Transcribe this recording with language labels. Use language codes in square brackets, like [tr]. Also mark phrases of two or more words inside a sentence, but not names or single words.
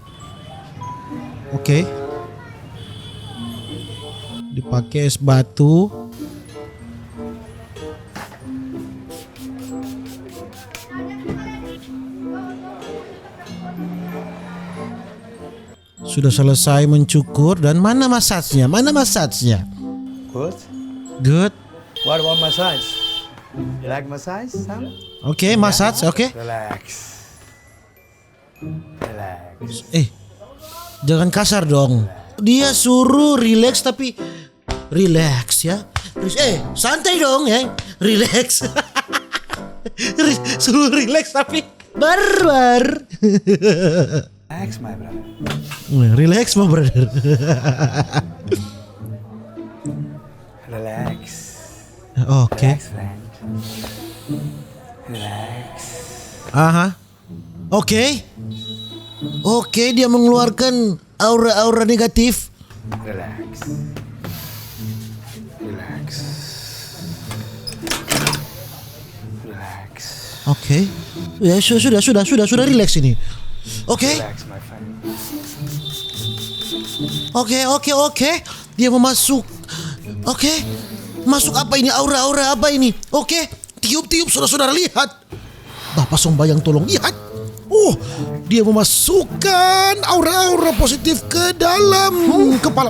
[id] Oke. Dipakai es batu. Sudah selesai mencukur dan mana massage-nya? [en] Good. Good. What about massage? You like massage, Sam? [id] Oke, massage, oke. Relax. Jangan kasar dong. Dia suruh relax tapi relax ya. Santai dong ya. Relax. Suruh relax tapi barbar. [en] Relax, my brother. Relax, my brother. Relax. Oke. Relax, friend. Relax. Aha. [id] Oke, dia mengeluarkan aura-aura negatif. [en] Relax. Relax. Relax. [id] Oke. Ya sudah relax ini. Oke. [en] Relax, my friend. [id] Oke. Dia mau masuk. Oke. Masuk apa ini? Aura-aura apa ini? Oke. Tiup saudara lihat. Bapak Sombayang tolong lihat. Dia memasukkan aura-aura positif ke dalam kepala.